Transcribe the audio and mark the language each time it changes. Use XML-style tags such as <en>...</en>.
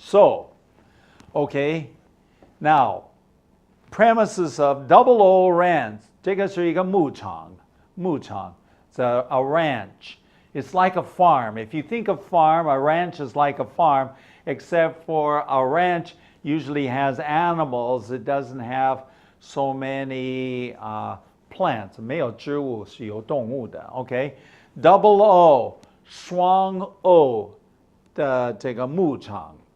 <en>So, okay, now, premises of Double O Ranch,</en> <zh>这个是一个牧场,</zh> <en>it's a ranch. It's like a farm. If you think of farm, a ranch is like a farm, except for a ranch usually has animals. It doesn't have so many plants.</en> <zh>没有植物是有动物的, okay? Double O, 双 O 的这个牧场.</zh>